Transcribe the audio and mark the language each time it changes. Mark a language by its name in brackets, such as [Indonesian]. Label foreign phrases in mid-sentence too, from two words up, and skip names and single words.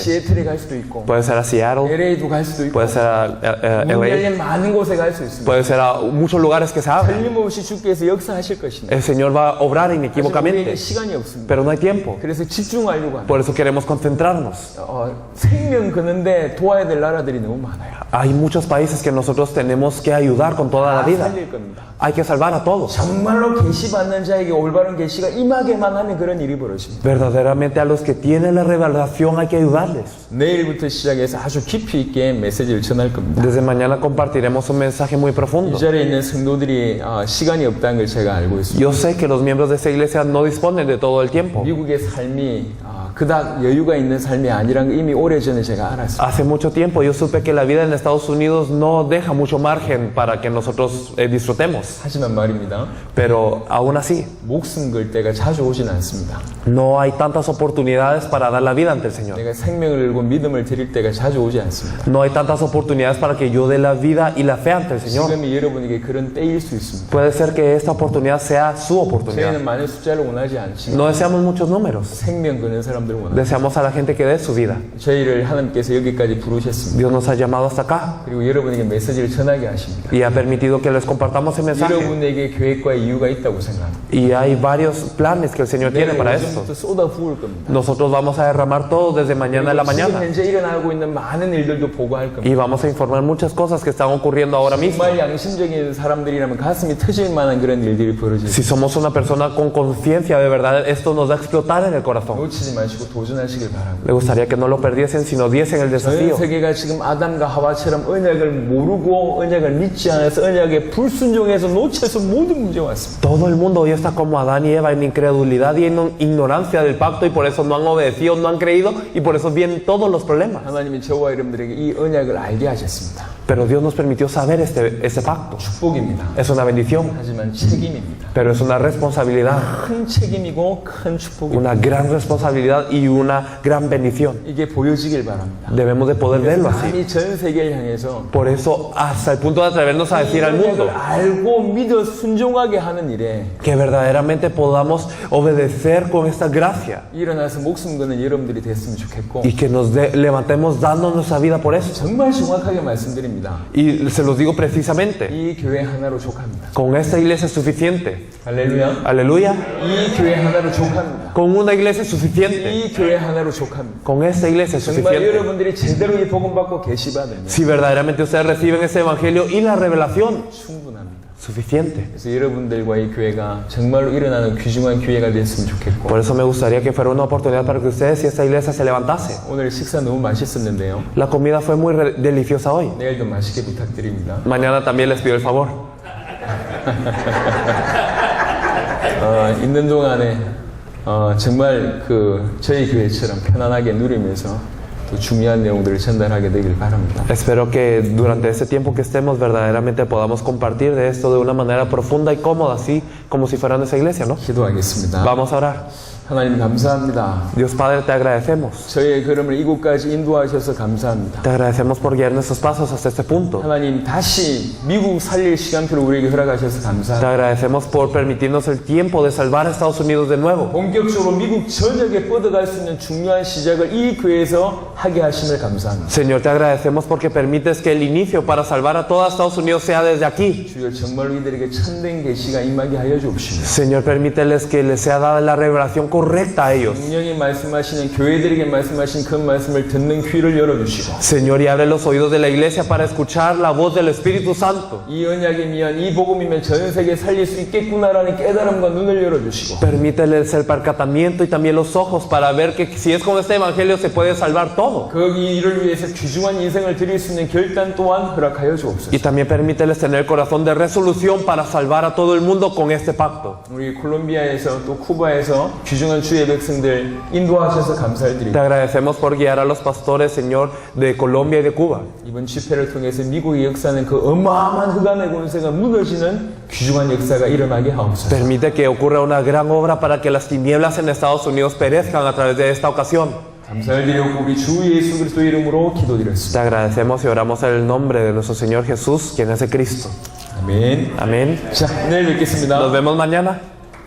[Korean] 시애틀에 갈 수도 있고 [Spanish] Puede ser a Seattle, [Korean] LA도 갈 수도 있고 [Spanish] puede ser a [Korean] 문 [Spanish] LA, [Korean] 열린 많은 곳에 갈 수 있습니다. [Spanish] puede ser a muchos lugares que se abran. [Korean] 틀림없이 주께서 역사하실 것입니다. [Spanish] El Señor va a obrar [Korean] 하지만 우리에게 [Spanish] inequívocamente, [Korean] 시간이 없습니다. [Spanish] pero no hay tiempo. [Korean] 그래서 집중하려고 합니다. [Spanish] Por eso queremos concentrarnos. [Korean] 생명 거는데 도와야 될 나라들이 너무 많아요. [Spanish] Hay muchos países que nos nosotros tenemos que ayudar con toda la [Korean] 다 [Spanish] vida. [Korean] 살릴 겁니다. [Spanish] Hay que salvar a todos. [Korean] 정말로 계시받는 자에게 올바른 계시가 임하게만 하면 그런 일이 벌어집니다. [Spanish] Verdaderamente a los que tienen la revelación hay que ayudarles. [Korean] 내일부터 시작해서 아주 깊이 있게 메시지를 전할 겁니다. [Spanish] Desde mañana compartiremos un mensaje muy [Korean] 이 [Spanish] profundo. [Korean] 자리에 있는 성도들이 시간이 없다는 걸 제가 알고 있습니다. [Spanish] Yo sé que los miembros de esta iglesia no disponen de todo el tiempo. [Korean] 미국의 삶이 그닥 여유가 있는 삶이 아니라는 걸 이미 오래전에 제가 알았습니다. [Spanish] Hace mucho tiempo yo supe que la vida en Estados Unidos no deja mucho margen para que nosotros disfrutemos. [Korean] 하지만 말입니다. [Spanish] Pero aún así, [Korean] 목숨 걸 때가 자주 오진 않습니다. [Spanish] no hay tantas oportunidades para dar la vida ante el Señor. [Korean] 내가 생명을 걸고 믿음을 드릴 때가 자주 오지 않습니다. [Spanish] No hay tantas oportunidades para que yo dé la vida y la fe ante el Señor. [Korean] 지금이 여러분에게 그런 때일 수 있습니다. [Spanish] Puede ser que esta oportunidad sea su oportunidad. [Korean] 저희는 많은 숫자를 원하지 않지만 [Spanish] No deseamos muchos números. [Korean] 생명 거는 사람들을 원합니다. [Spanish] Deseamos a la gente que dé su vida. [Korean] 저희를 하나님께서 여기까지 부르셨습니다. [Spanish] Dios nos ha llamado hasta acá [Korean] 그리고 여러분에게 메시지를 전하게 하십니다. [Spanish] y ha permitido que les compartamos el mensaje. [Korean] 여러분에게 계획과 이유가 있다고 생각합니다. [Spanish] Y hay varios planes que el Señor tiene para esto. [Korean] 오늘부터 쏟아 부을 겁니다. [Spanish] Nosotros vamos a derramar todo desde mañana en la [Korean] 지금 [Spanish] mañana [Korean] 현재 일어나고 있는 많은 일들도 보고할 겁니다. [Spanish] y vamos a informar muchas cosas que están ocurriendo ahora mismo. [Korean] 정말 양심적인 사람들이라면 가슴이 터질 만한 그런 일들이 벌어질 [Spanish] Si somos una persona con conciencia de verdad, esto nos va a explotar en el corazón. [Korean] 놓치지 마시고 도전하시길 바랍니다. [Spanish] Me gustaría que no lo perdiesen, sino diesen el [Korean] 전 [Spanish] desafío. [Korean] 세계가 지금 아담과 하와처럼 언약을 모르고 언약을 믿지 않아서 언약에 불순종해서 놓쳐서 모든 문제가 왔습니다. [Spanish] Todo el mundo hoy está como Adán y Eva en incredulidad y en ignorancia del pacto y por eso no han obedecido, no han creído y por eso vienen todos los problemas. [Korean] 하나님이 저와 여러분들에게 이 언약을 알게 하셨습니다. [Spanish] Pero Dios nos permitió saber este pacto. [Korean] 축복입니다. [Spanish] Es una bendición, [Korean] 하지만 책임입니다. [Spanish] pero es una responsabilidad. [Korean] 큰 책임이고 큰 축복입니다. [Spanish] Una gran responsabilidad y una gran bendición. [Korean] 이게 보여지길 바랍니다. [Spanish] Debemos de poder verlo así. [Korean] 감히 전 세계를 향해서 [Spanish] Por eso, hasta el punto de atrevernos a decir al mundo [Korean] 언약을 알고 믿어 순종하게 하는 일에 [Spanish] que verdaderamente podamos obedecer con esta gracia [Korean] 일어나서 목숨 거는 여러분들이 됐으면 좋겠고 [Spanish] y que nos levantemos dando nuestra vida por eso. [Korean] 정말 정확하게 말씀드립니다. [Spanish] Y se los digo precisamente, [Korean] 이 교회 하나로 족합니다. [Spanish] con esta iglesia es suficiente. [Korean] 할렐루야. [Spanish] Aleluya. [Korean] 이 교회 하나로 족합니다. [Spanish] Con una iglesia es suficiente. [Korean] 이 교회 하나로 족합니다. [Spanish] Con esta iglesia es [Korean] 정말 [Spanish] suficiente. [Korean] 여러분들이 제대로 이 복음 받고 계시받으면 [Spanish] Si verdaderamente ustedes reciben ese evangelio y la revelación, [Korean] 충분합니다. [Spanish] suficiente. [Korean] 그래서 여러분들과의 교회가 정말로 일어나는 귀중한 기회가 됐으면 좋겠고 [Spanish] Por eso me gustaría que fuera una oportunidad para que ustedes y esta iglesia se levantase. [Korean] 오늘 식사 너무 맛있었는데요. [Spanish] La comida fue muy deliciosa hoy. [Korean] 내일도 맛있게 부탁드립니다. [Spanish] Mañana también les pido el favor. [Korean] 있는 동안에 정말 저희 교회처럼 편안하게 누리면서 또 중요한 내용들을 전달하게 되길 바랍니다. [Spanish] Espero que durante este tiempo que estemos verdaderamente podamos compartir de esto de una manera profunda y cómoda, así como si fuera nuestra iglesia, ¿no? [Korean] 기도하겠습니다. [Spanish] Vamos a orar. [Korean] 하나님 감사합니다. [Spanish] Dios Padre, te agradecemos. [Korean] 저희의 걸음을 이곳까지 인도하셔서 감사합니다. [Spanish] Te agradecemos por guiar nuestros pasos hasta este punto. [Korean] 하나님 다시 미국 살릴 시간표를 우리에게 허락하셔서 [Spanish] Te [Korean] 감사합니다. [Spanish] agradecemos por permitirnos el tiempo de salvar a Estados Unidos de nuevo. [Korean] 본격적으로 미국 전역에 뻗어갈 수 있는 중요한 시작을 이 교회에서 하게 하심을 감사합니다. [Spanish] Señor, te agradecemos porque permites que el inicio para salvar a toda Estados Unidos sea desde aquí. [Korean] 주여 정말로 이들에게 참된 계시가 임하게 하여 주옵시며 [Spanish] Señor, permíteles que les sea dada la revelación correcta a ellos. [Korean] 성령이 말씀하시는 교회들에게 말씀하신 그 말씀을 듣는 귀를 열어주시고 [Spanish] Señor, y abre los oídos de la iglesia para escuchar la voz del Espíritu Santo. [Korean] 이 언약이면 이 복음이면 전 세계 살릴 수 있겠구나라는 깨달음과 눈을 열어주시고 [Spanish] Permíteles el percatamiento y también los ojos para ver que si es con este evangelio se puede salvar todo. [Korean] 거기 이를 위해서 귀중한 인생을 드릴 수 있는 결단 또한 허락하여 주옵소서. [Spanish] Y también permíteles tener el corazón de resolución para salvar a todo el mundo con este pacto. [Korean] 우리 콜롬비아에서 또 쿠바에서 귀중한 주의 백성들 인도하셔서 감사를 [Spanish] Te [Korean] 드립니다. [Spanish] agradecemos por guiar a los pastores, Señor, de Colombia y de Cuba. [Korean] 이번 집회를 통해서 미국의 역사는 그 어마어마한 흑암의 권세가 무너지는 귀중한 역사가 일어나게 하옵소서. [Spanish] Permite que ocurra una gran obra para que las tinieblas en Estados Unidos perezcan a través de esta ocasión. [Korean] 감사를 드리고 우리 주 예수 그리스도 이름으로 [Spanish] Te [Korean] 기도드렸습니다. [Spanish] agradecemos y oramos en el nombre de nuestro Señor Jesús, quien es el Cristo. [Korean] 아멘. [Spanish] Amén. [Korean] 자, 내일 뵙겠습니다. [Spanish] Nos vemos mañana.